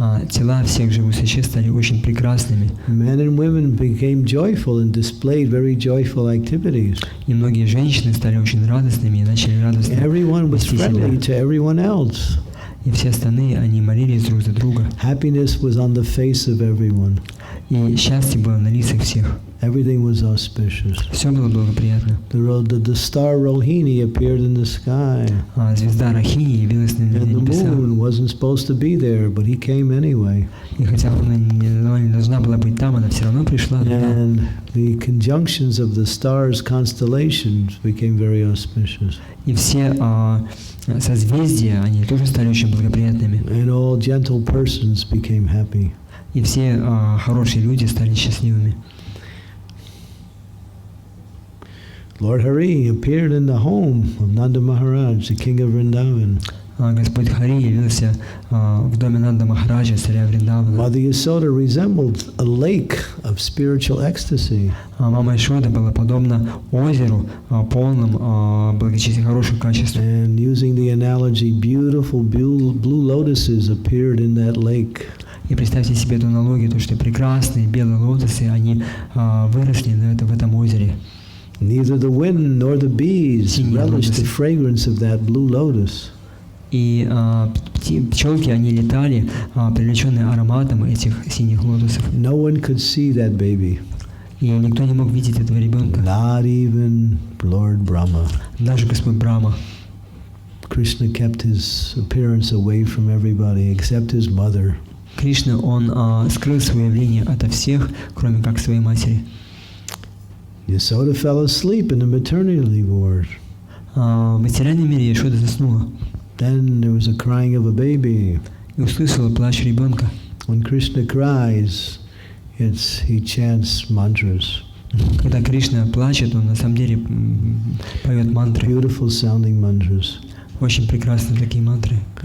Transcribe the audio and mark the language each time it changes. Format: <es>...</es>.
<ru>Тела всех живых существ стали очень прекрасными.</ru> <en>Men and women became joyful and displayed very joyful activities.</en> <ru>И многие женщины стали очень радостными и начали радостно</ru> <en>Everyone was</en> <ru>вести себя.</ru> <en>friendly to everyone else.</en> <ru>И все остальные, они молились друг за друга.</ru> <en>Happiness was on the face of everyone.</en> <ru>И счастье было на лицах всех.</ru> <en>Everything was auspicious.</en> <ru>Все было благоприятно.</ru> <en>The star Rohini appeared in the sky.</en> <ru>Звезда Рахини явилась на</ru> <en>And the</en> <ru>небесах.</ru> <en>moon wasn't supposed to be there, but he came anyway.</en> <ru>И хотя она не должна была быть там, она все равно пришла.</ru> <en>And the conjunctions of the stars' constellations became very auspicious.</en> <ru>И все созвездия, они тоже стали очень благоприятными.</ru> <en>And all gentle persons became happy.</en> <ru>И все хорошие люди стали счастливыми.</ru> <en>Lord Hari appeared in the home of Nanda Maharaj, the king of Vrindavan.</en> <ru>Господь Хари явился в доме Нанда Махараджа, царя Вриндавана.</ru> <en>Mother Yasoda resembled a lake of spiritual ecstasy.</en> <ru>Мама Ишода была подобна озеру, полным благочестия, хороших качеств.</ru> <en>And using the analogy, beautiful blue lotuses appeared in that lake.</en> <ru>И представьте себе эту аналогию, то, что прекрасные белые лотосы, они выросли в этом озере.</ru> <en>Neither the wind nor the bees relished the fragrance of that blue lotus.</en> <ru>И пчелки, они летали, привлеченные ароматом этих синих лотосов.</ru> <en>No one could see that baby.</en> <ru>И никто не мог видеть этого ребенка.</ru> <en>Not even Lord Brahma.</en> <ru>Даже Господь Брахма.</ru> <en>Krishna kept his appearance away from everybody except his mother.</en> <ru>Кришна, он скрыл свое явление ото всех, кроме как своей матери.</ru> <en>Yasoda fell asleep in the maternity ward.</en> <ru>В материальном мире Ишода заснула.</ru> <en>Then there was a crying of a baby.</en> <ru>И услышала плач ребенка.</ru> <en>When Krishna cries, he chants mantras.</en> <ru>Когда Кришна плачет, он на самом деле поет мантры.</ru> <en>Beautiful sounding mantras.</en> <ru>Очень прекрасные такие мантры.</ru>